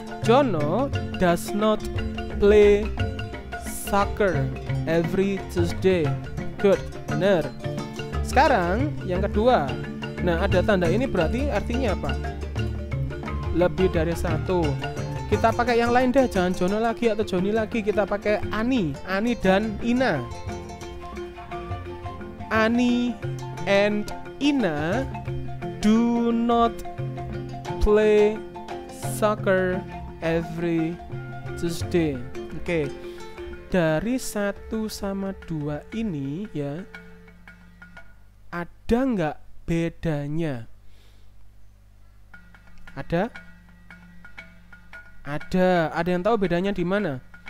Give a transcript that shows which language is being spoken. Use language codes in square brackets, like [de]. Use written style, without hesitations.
[en] Jono does not play soccer every Tuesday. [id] Good, bener. Sekarang yang kedua. Nah, ada tanda ini berarti artinya apa? Lebih dari satu. Kita pakai yang lain deh, jangan Jono lagi atau Joni lagi. Kita pakai Ani dan Ina. [en] Ani and Ina do not play soccer every Tuesday. Oke. [id] Dari 1 sama 2 ini ya, ada nggak bedanya? Ada? Ada yang tahu bedanya di mana?